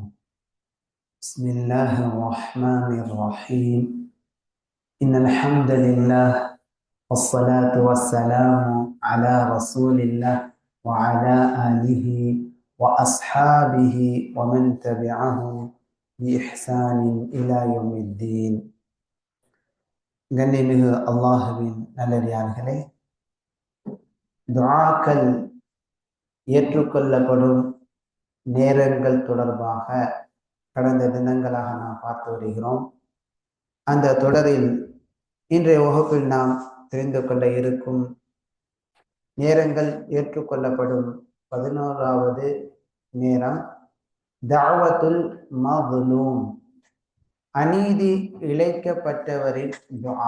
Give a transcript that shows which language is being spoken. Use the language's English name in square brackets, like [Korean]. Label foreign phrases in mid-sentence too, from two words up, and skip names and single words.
[Arabic] بسم الله الرحمن الرحيم. إن الحمد لله والصلاة والسلام على رسول الله وعلى آله وأصحابه ومن تبعهم بإحسان إلى يوم الدين. [Tamil] கண்ணியமிகு அல்லாஹுவின் நல்லடியார்களே, துஆக்கள் ஏற்றுக்கொள்ளப்படும் நேரங்கள் தொடர்பாக கடந்த தினங்களாக நாம் பார்த்து வருகிறோம். அந்த தொடரில் இன்றைய வகுப்பில் நாம் தெரிந்து கொள்ள இருக்கும் நேரங்கள் ஏற்றுக்கொள்ளப்படும் 11வது நேரம் [Arabic] دعوة المظلوم, [Tamil] அநீதி இழைக்கப்பட்டவரின் துஆ.